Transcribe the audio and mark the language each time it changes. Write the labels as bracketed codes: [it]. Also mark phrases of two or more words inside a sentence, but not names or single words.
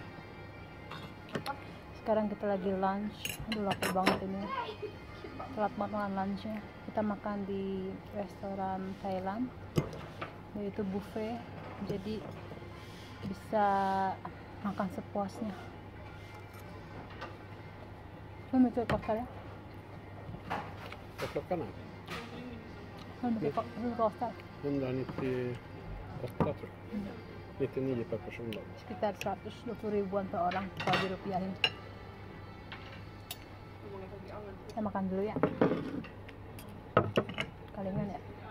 [id] Sekarang kita lagi lunch. Aduh lapar banget ini, telat makan lunchnya. Kita makan di restoran Thailand, yaitu buffet, jadi bisa makan sepuasnya. [sv] Hur mycket kostar det? Vad klockan är? Hur mycket kostar? 198 tror jag. 99 per person då. [id] Sekitar 120 ribuan per orang kalau dirupiahin. Kita makan dulu ya. Kalingan ya.